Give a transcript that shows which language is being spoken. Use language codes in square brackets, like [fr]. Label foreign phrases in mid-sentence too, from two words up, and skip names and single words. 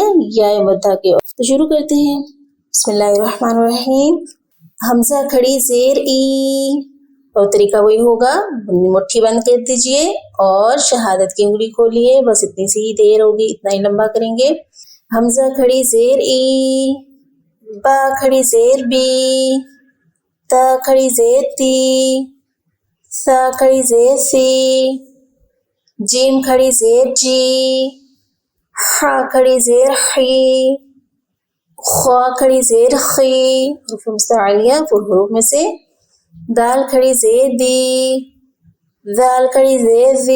[ur] یائے مدہ کے۔ تو شروع کرتے ہیں، [ar] بسم اللہ الرحمن الرحیم۔ [ur] حمزہ کھڑی زیر ای، اور طریقہ وہی ہوگا، مٹھی بند کر دیجئے اور شہادت کی انگلی کھولیے، بس اتنی سی ہی دیر ہوگی، اتنا ہی لمبا کریں گے۔ حمزہ کھڑی زیر ای، با کھڑی زیر بی، تا کھڑی زیر تی، سا کھڑی زیر سی، جیم کھڑی زیر جی، ہا کھڑی زیر حی، خوا کھڑی زیر خی، حروف مستعلیہ حروف میں سے، دال کھڑی زیر دی، ذال کھڑی زیر زی۔